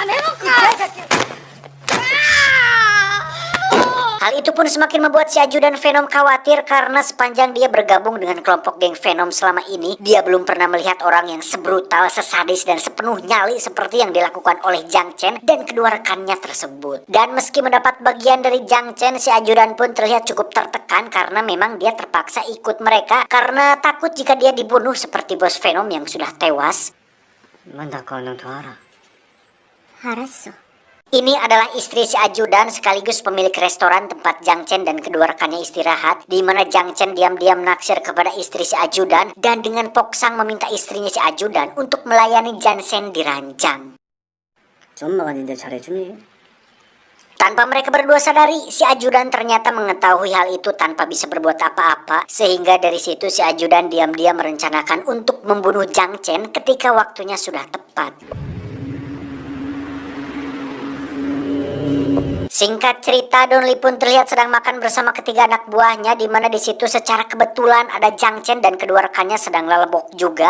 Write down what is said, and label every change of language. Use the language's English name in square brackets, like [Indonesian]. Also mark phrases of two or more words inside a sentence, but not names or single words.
[Indonesian] Hal itu pun semakin membuat si ajudan Venom khawatir, karena sepanjang dia bergabung dengan kelompok geng Venom selama ini, dia belum pernah melihat orang yang sebrutal, sesadis, dan sepenuh nyali seperti yang dilakukan oleh Jang Chen dan kedua rekannya tersebut. Dan meski mendapat bagian dari Jang Chen, si ajudan pun terlihat cukup tertekan karena memang dia terpaksa ikut mereka karena takut jika dia dibunuh seperti bos Venom yang sudah tewas. [Korean] 만다 얼른 더 알아. 알았어. [Indonesian] Ini adalah istri si ajudan sekaligus pemilik restoran tempat Jang Chen dan kedua rekannya istirahat, di mana Jang Chen diam-diam naksir kepada istri si ajudan dan dengan poksang meminta istrinya si ajudan untuk melayani Jansen di ranjang. [Korean] 엄마가 니들 잘해주니? [Indonesian] Tanpa mereka berdua sadari, si ajudan ternyata mengetahui hal itu tanpa bisa berbuat apa-apa, sehingga dari situ si ajudan diam-diam merencanakan untuk membunuh Jang Chen ketika waktunya sudah tepat. Si Singkat cerita, Donli pun terlihat sedang makan bersama ketiga anak buahnya, di mana di situ secara kebetulan ada Jang Chen dan kedua rekannya sedang lelebok juga.